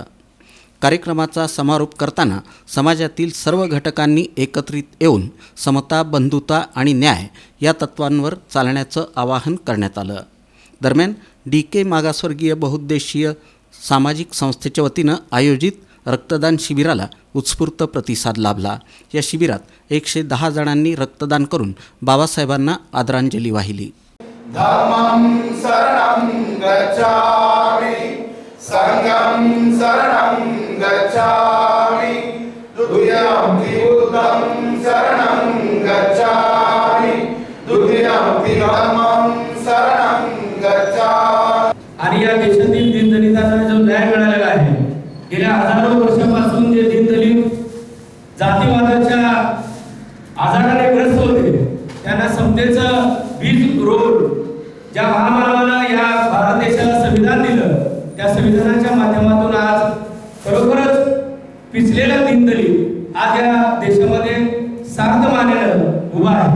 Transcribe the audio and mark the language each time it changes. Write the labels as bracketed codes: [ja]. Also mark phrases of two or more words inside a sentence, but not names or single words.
[mr] कार्यक्रमाचा समारोप करताना समाजातील सर्व घटकांनी एकत्रित येऊन समता, बंधुता आणि न्याय या तत्वांवर चालण्याचं आवाहन करण्यात आलं। दरम्यान डी.के. मागासवर्गीय बहुउद्देशीय सामाजिक संस्थेच्या वतीनं आयोजित रक्तदान शिबिराला उत्स्फूर्त प्रतिसाद लाभला। या शिबिरात 110 जणांनी रक्तदान करून बाबासाहेबांना आदरांजली वाहिली। [pi] धम्मं शरणं गच्छामि, संघं शरणं गच्छामि, द्वितीयं बुद्धं शरणं गच्छामि, तृतीयं धम्मं शरणं गच्छामि। [mr] आणि या देशातील दीनदलितांना जो न्याय मिळालेला आहे, गेल्या हजारो वर्षापासून जे दीनदलित जातीवादाच्या आजाराने ग्रस्त होते, त्यांना समतेचं बीज रोवून ज्या महामानवानं या भारत देशाला संविधान दिलं, त्या संविधानाच्या माध्यमातून आज खरोखरच पिचलेला दीनदलित आज या देशामध्ये सार्थ मानेनं उभा आहे।